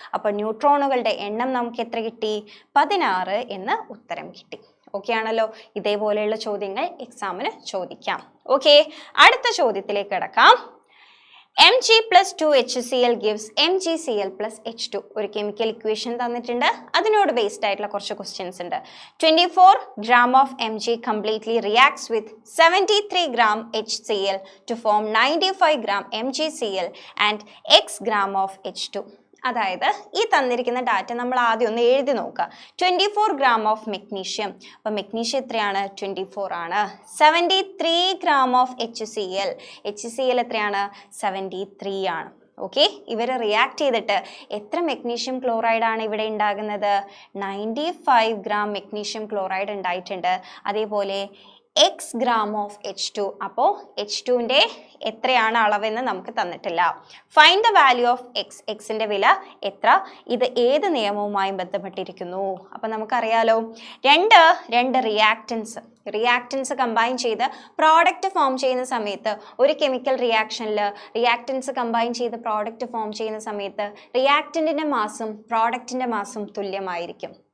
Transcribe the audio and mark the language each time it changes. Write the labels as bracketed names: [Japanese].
[Malayalam] അപ്പോൾ ന്യൂട്രോണുകളുടെ എണ്ണം നമുക്ക് എത്ര കിട്ടി? 16 എന്ന് ഉത്തരം കിട്ടി. ഓക്കെ ആണല്ലോ. ഇതേപോലെയുള്ള ചോദ്യങ്ങൾ എക്സാമിന് ചോദിക്കാം. ഓക്കെ, അടുത്ത ചോദ്യത്തിലേക്ക് കിടക്കാം. [English] Mg plus 2HCl gives MgCl plus H2. [Malayalam] ഒരു കെമിക്കൽ ഇക്വേഷൻ തന്നിട്ടുണ്ട്. അതിനോട് ബേസ്ഡ് ആയിട്ടുള്ള കുറച്ച് ക്വസ്റ്റ്യൻസ് ഉണ്ട്. [English] 24 gram of Mg completely reacts with 73 gram HCl to form 95 gram MgCl and x gram of H2. [Malayalam] അതായത് ഈ തന്നിരിക്കുന്ന ഡാറ്റ നമ്മൾ ആദ്യം ഒന്ന് എഴുതി നോക്കുക. 24 gram ഓഫ് മെഗ്നീഷ്യം. അപ്പോൾ മെഗ്നീഷ്യം എത്രയാണ്? 24 ആണ്. 73 gram ഓഫ് HCl. HCl എത്രയാണ്? 73 ആണ്. ഓക്കെ, ഇവർ റിയാക്ട് ചെയ്തിട്ട് എത്ര മെഗ്നീഷ്യം ക്ലോറൈഡ് ആണ് ഇവിടെ ഉണ്ടാകുന്നത്? 95 gram മെഗ്നീഷ്യം ക്ലോറൈഡ് ഉണ്ടായിട്ടുണ്ട്. അതേപോലെ x gram ഓഫ് H2. അപ്പോൾ H2ൻ്റെ എത്രയാണ് അളവെന്ന് നമുക്ക് തന്നിട്ടില്ല. [English] Find the value of X. [Malayalam] എക്സിൻ്റെ വില എത്ര? ഇത് ഏത് നിയമവുമായി ബന്ധപ്പെട്ടിരിക്കുന്നു? അപ്പം നമുക്കറിയാലോ, രണ്ട് റിയാക്റ്റൻസ് കമ്പൈൻ ചെയ്ത് പ്രോഡക്റ്റ് ഫോം ചെയ്യുന്ന സമയത്ത്, ഒരു കെമിക്കൽ റിയാക്ഷനിൽ റിയാക്റ്റൻസ് കമ്പൈൻ ചെയ്ത് പ്രോഡക്റ്റ് ഫോം ചെയ്യുന്ന സമയത്ത് റിയാക്റ്റൻറ്റിൻ്റെ മാസും പ്രോഡക്റ്റിൻ്റെ മാസും തുല്യമായിരിക്കും.